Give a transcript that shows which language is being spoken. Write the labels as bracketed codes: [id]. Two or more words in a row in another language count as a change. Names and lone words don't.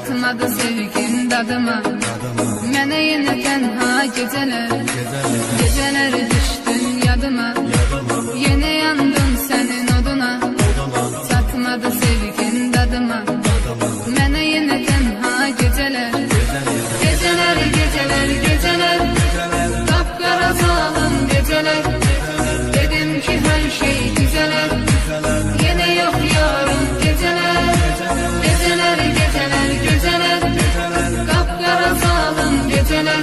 [az] Çatmadı sevgin dadıma, mənə yenə tənha gecələr, gecələr düşdün yadıma, yenə yandım sənin oduna. Çatmadı sevgin dadıma, mənə yenə tənha gecələr, gecələr, gecələr, gecələr, qapqara zalım gecələr. [tr] Dedim ki her şey düzeler, yine yok yarın geceler. Geceler, geceler, geceler, kapkara zalim geceler.